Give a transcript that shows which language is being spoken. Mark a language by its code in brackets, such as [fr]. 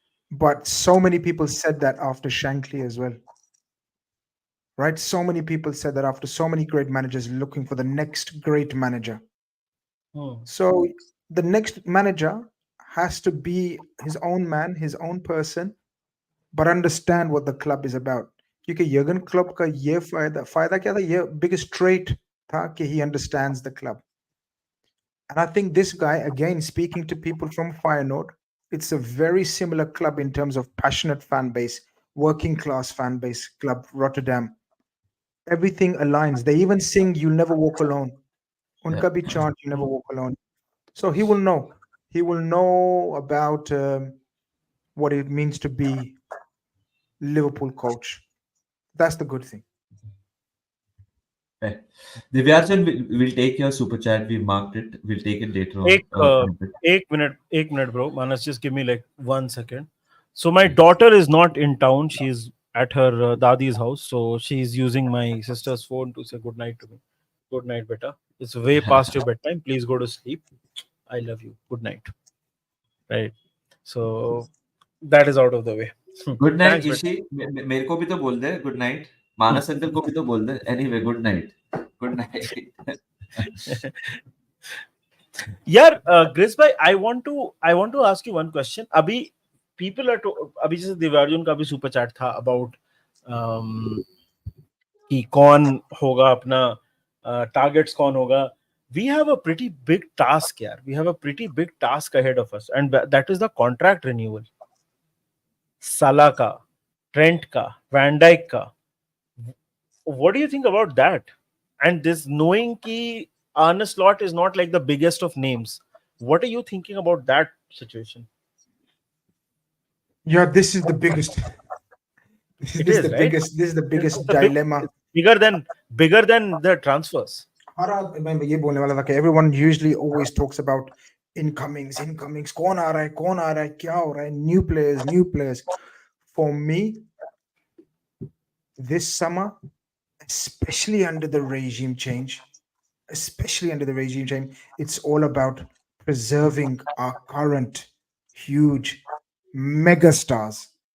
[en] But so many people said that after Shankly as well, right? So many people said that after so many great managers looking for the next great manager. So the next manager has to be his own man, his own person, but understand what the club is about. [hi] क्योंकि Jurgen Klopp का ये फायदा क्या था, ये biggest trait था कि [en] he understands the club. And I think this guy, again, speaking to people from Feyenoord, it's a very similar club in terms of passionate fan base, working class fan base club, Rotterdam. Everything aligns. They even sing "You'll Never Walk Alone." [hi] Unka bhi [en] chant, you never walk alone. So he will know. He will know about what it means to be Liverpool coach. That's the good thing. Right. Divyajan, we'll take your super chat. We marked it. We'll take it later on. [hi] एक एक minute [en] bro, Manas, just give me like 1 second. So my daughter is not in town, she's at her dadi's house, so she's using my sister's phone to say good night to me. Good night beta, it's way past your bedtime, please go to sleep. I love you, good night. Right, so that is out of the way. Good night Thanks beta. [hi] ईशी, मेरे को भी तो बोल दे good night, मानस uncle को भी तो बोल दे। [en] Anyway, good night, good night. यार Grace भाई, I want to ask you one question. [hi] अभी [en] people are [hi] अभी जैसे दिव्यार्जुन का भी सुपर चैट था अबाउट कि कौन होगा अपना टारगेट्स, कौन होगा. [en] We have a pretty big task here. We have a pretty big task ahead of us, and that is the contract renewal. Salah ka, Trent ka, Van Dijk ka. What do you think about that? And this knowing ki Arne Slot is not like the biggest of names. What are you thinking about that situation? Yeah, this is the biggest. It is, right? This is the biggest It's a big, dilemma. it's bigger than the transfers. [hi] मैं ये बोलने वाला था कि [en] everyone usually always talks about incomings, [hi] कौन आ रहा है, क्या हो रहा है, [en] new players. For me, this summer, especially under the regime change, it's all about preserving our current huge megastars.